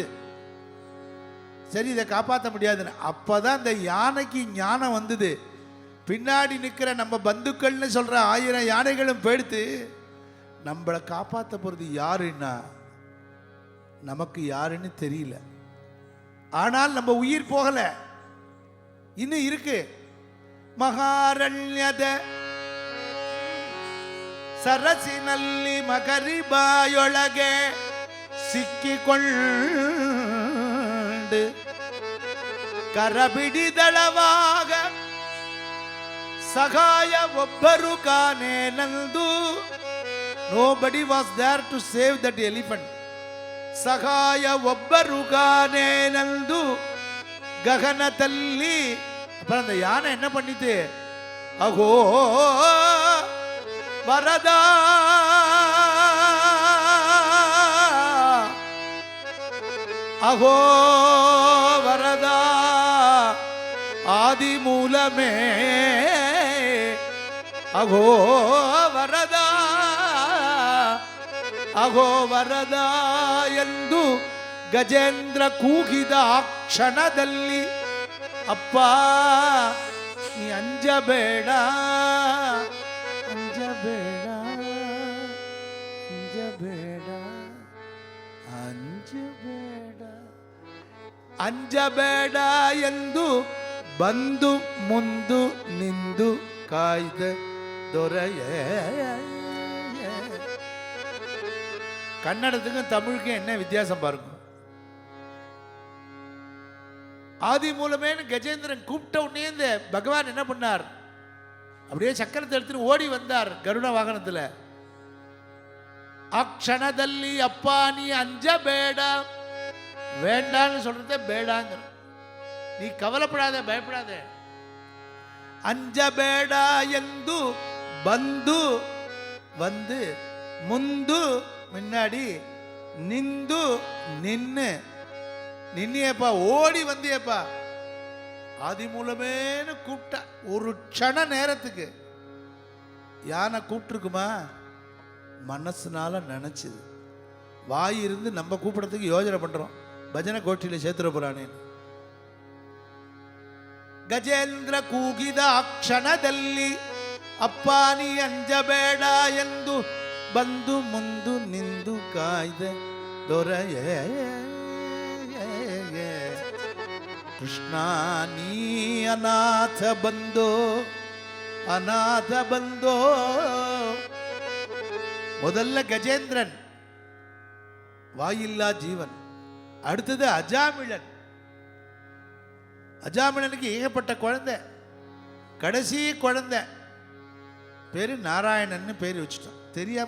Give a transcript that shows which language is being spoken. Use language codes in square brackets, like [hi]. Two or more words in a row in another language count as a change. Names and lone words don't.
[ta] சரி, இதை காப்பாற்ற முடியாதுன்னு அப்பதான் இந்த யானைக்கு ஞானம் வந்தது. பின்னாடி நிற்கிற நம்ம பந்துக்கள்னு சொல்ற 1000 யானைகளும் போயிடுத்து. நம்மளை காப்பாற்ற போறது யாருன்னா நமக்கு யாருன்னு தெரியல. ஆனால் நம்ம உயிர் போகல, இன்னும் இருக்கு. [kn] ಮಹಾರಣ್ಯದ ಸರಸಿನಲ್ಲಿ ಮಕರಿಬಾಯೊಳಗೆ ಸಿಕ್ಕಿಕೊಂಡು ಕರಬಿಡಿದಳವಾಗ ಸಹಾಯ ಒಬ್ಬರು ಕಾಣೆನೆಂದು. [en] Nobody was there to save that elephant. [kn] ಸಹಾಯ ಒಬ್ಬರು ಕಾಣೆನೆಂದು ಗಗನದಲ್ಲಿ. [ta] அப்புறம் அந்த யானை என்ன பண்ணிட்டு, அகோ வரதா அகோ வரதா ஆதி மூலமே அகோ வரதா [kn] ಅಹೋ ವರದ ಎಂದು ಗಜೇಂದ್ರ ಕೂಗಿದ ಆ ಕ್ಷಣದಲ್ಲಿ ಅಪ್ಪ ನೀ ಅಂಜಬೇಡ ಅಂಜಬೇಡ ಅಂಜಬೇಡ ಅಂಜಬೇಡ ಅಂಜಬೇಡ ಎಂದು ಬಂದು ಮುಂದು ನಿಂದು ಕಾಯ್ದ ದೊರೆಯೇ. [ta] கன்னடத்துக்கும் தமிழுக்கும் என்ன வித்தியாசம் பாருங்க. ஆதி மூலமேன்னு கஜேந்திரன் கூப்பிட்ட உடனே இந்த பகவான் என்ன பண்ணார், அப்படியே சக்கரத்தை எடுத்துட்டு ஓடி வந்தார் கருட வாகனத்தில். [kn] ಅಕ್ಷಣದಲ್ಲಿ ಅಪ್ಪ ನೀ ಅಂಜ ಬೇಡ, [ta] வேண்டான்னு சொல்றத பேடாங்க, நீ கவலைப்படாத பயப்படாத. [kn] ಅಂಜ ಬೇಡ ಎಂದು ಬಂದು [ta] வந்து முந்து முன்னாடி நிந்து நின்னு நின்னியப்பா ஓடி வந்தியப்பா. ஆதி மூலமேன்னு கூப்பிட்டா ஒரு க்ஷண நேரத்துக்கு. யானை கூப்பிட்டுருக்குமா? மனசுனால நினைச்சது. வாய் இருந்து நம்ம கூப்பிடறதுக்கு யோஜனை பண்றோம், பஜனை கோஷ்டியில சேர்த்துட போறானேன்னு. [kn] ಗಜೇಂದ್ರ ಕೂಗಿದ ಆ ಕ್ಷಣದಲ್ಲಿ ಅಪ್ಪ ನೀ ಅಂಜಬೇಡ ಎಂದು ಬಂದು ಮುಂದು ನಿಂದು ಕಾಯ್ದ ದೊರೆಯೇ. ಕೃಷ್ಣ ನೀ ಅನಾಥ ಬಂದೋ ಅನಾಥ ಬಂದೋ. [ta] முதல்ல கஜேந்திரன் வாயில்லா ஜீவன், அடுத்தது அஜாமிழன். அஜாமிழனுக்கு ஏகப்பட்ட குழந்தை, கடைசி குழந்தை பேரு நாராயணன் பேர் வச்சுட்டான் தெரியாம.